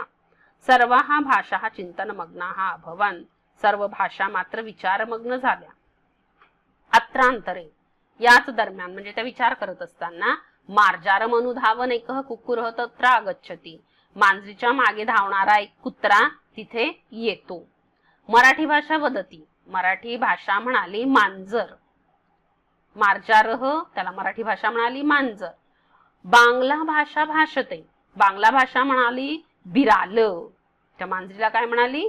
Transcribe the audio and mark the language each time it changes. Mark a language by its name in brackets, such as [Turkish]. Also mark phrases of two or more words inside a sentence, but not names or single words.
[Sanskrit] सर्वाः भाषाः चिंतनमग्नाः अभवन्, [Marathi] सर्व भाषा मात्र विचारमग्न झाल्या. अत्रांतरे, याच दरम्यान म्हणजे त्या विचार करत असताना. [Sanskrit] मार्जारम अनुधावन एकः कुक्कुरः तत्र आगच्छति, [Marathi] मांजरीच्या मागे धावणारा एक कुत्रा तिथे येतो. [Sanskrit] मराठी भाषा वदती, [Marathi] मराठी भाषा म्हणाली मांजर. मार्जारः, त्याला मराठी भाषा म्हणाली मांजर. [Sanskrit] बांगला भाषा भाषते, [Marathi] बांगला भाषा म्हणाली बिराल, त्या मांजरीला काय म्हणाली?